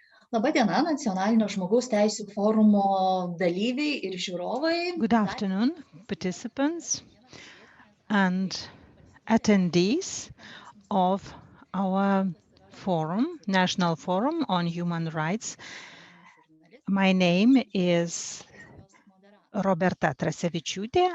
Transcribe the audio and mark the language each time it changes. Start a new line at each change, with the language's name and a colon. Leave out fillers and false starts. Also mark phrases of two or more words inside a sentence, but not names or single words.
Lithuanian: Labadiena, Nacionalinio žmogaus teisių forumo dalyviai ir žiūrovai.
English: Good afternoon, participants and attendees of our forum, National Forum on Human Rights. My name is Roberta Tracevičiūtė.